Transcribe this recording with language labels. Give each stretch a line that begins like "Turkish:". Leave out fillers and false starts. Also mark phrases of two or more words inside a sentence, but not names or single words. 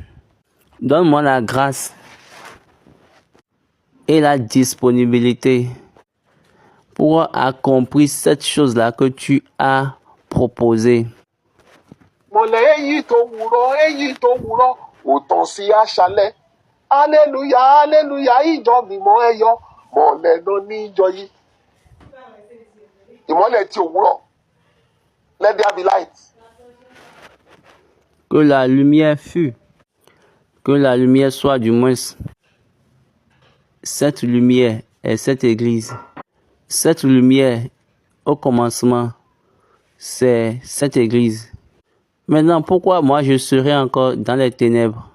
French: Donne-moi la grâce et la disponibilité pour accomplir cette chose-là que tu as proposée. Alléluia, alléluia,
Yoruba: ìjọ mímọ́ ẹ yọ̀, mọ́lẹ̀ lọ ní ìjọ yìí. Ìmọ́lẹ̀ ti òwúrọ̀.
English: Let there be light.
French: Que la lumière fût. Que la lumière soit du moins cette lumière et cette église. Cette lumière, au commencement, c'est cette église. Maintenant, pourquoi moi je serai encore dans les ténèbres?